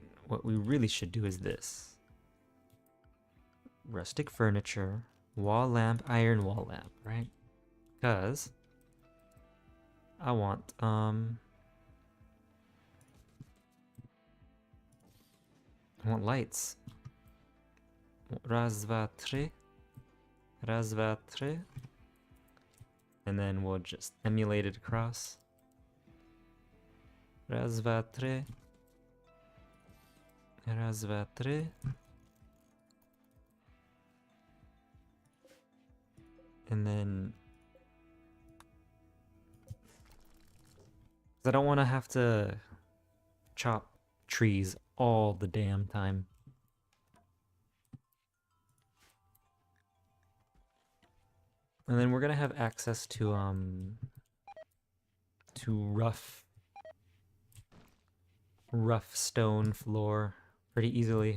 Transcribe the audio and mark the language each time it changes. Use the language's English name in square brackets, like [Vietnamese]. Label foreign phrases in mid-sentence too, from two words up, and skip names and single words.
[English] What we really should do is this. Rustic furniture, wall lamp, iron wall lamp, right? Because I want, lights. [Czech] Raz, dva, tři. Raz, dva, tři. [English] And then we'll just emulate it across. [Czech] Raz, dva, tři. Raz, dva, tři. [English] And then... I don't want to have to chop trees all the damn time. And then we're gonna have access to rough stone floor pretty easily.